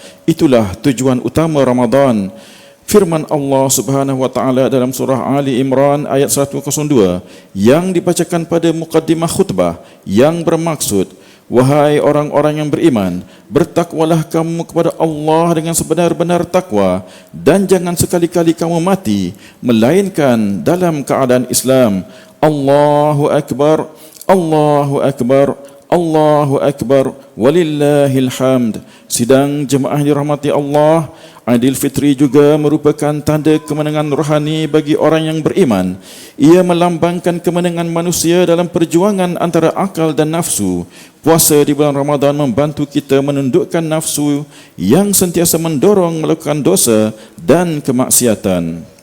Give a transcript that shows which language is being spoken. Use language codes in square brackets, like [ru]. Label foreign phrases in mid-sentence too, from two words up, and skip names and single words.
[ms] Itulah tujuan utama Ramadan. Firman Allah [ar] سبحانه وتعالى [ms] dalam surah Ali Imran ayat 102 yang dibacakan pada mukaddimah khutbah yang bermaksud, wahai orang-orang yang beriman, bertakwalah kamu kepada Allah dengan sebenar-benar takwa dan jangan sekali-kali kamu mati melainkan dalam keadaan Islam. [ar] الله أكبر، الله أكبر، الله أكبر، ولله الحمد. [ms] Sidang jemaah dirahmati Allah, Aidilfitri juga merupakan tanda kemenangan rohani bagi orang yang beriman. Ia melambangkan kemenangan manusia dalam perjuangan antara akal dan nafsu. Puasa di bulan Ramadan membantu kita menundukkan nafsu yang sentiasa mendorong melakukan dosa dan kemaksiatan.